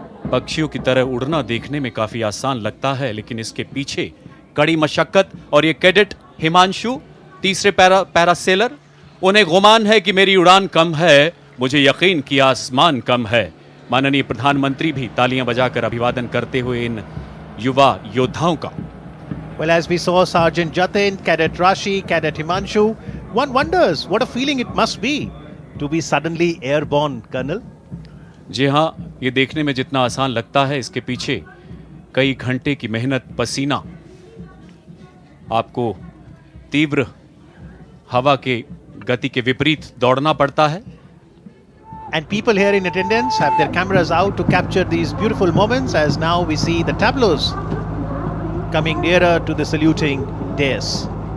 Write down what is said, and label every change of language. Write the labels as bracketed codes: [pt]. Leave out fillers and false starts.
[hi] पक्षियों की तरह उड़ना देखने में काफी आसान लगता है, लेकिन इसके पीछे कड़ी मशक्कत। और ये कैडेट हिमांशु, तीसरे पैरासेलर, उन्हें गुमान है कि मेरी उड़ान कम है, मुझे यकीन कि आसमान कम है। माननीय प्रधानमंत्री भी तालियां बजाकर अभिवादन करते हुए इन युवा योद्धाओं का। [en] Well, as we saw Sergeant Jatin, Cadet Rashi, Cadet Himanshu, one wonders what a feeling it must be to be suddenly airborne, Colonel. [hi] जी हाँ, ये देखने में जितना आसान लगता है, इसके पीछे कई घंटे की मेहनत, पसीना, आपको तीव्र हवा के गति के विपरीत दौड़ना पड़ता है। [en] And people here in attendance have their cameras out to capture these beautiful moments as now we see the tableaus coming nearer to the saluting dais.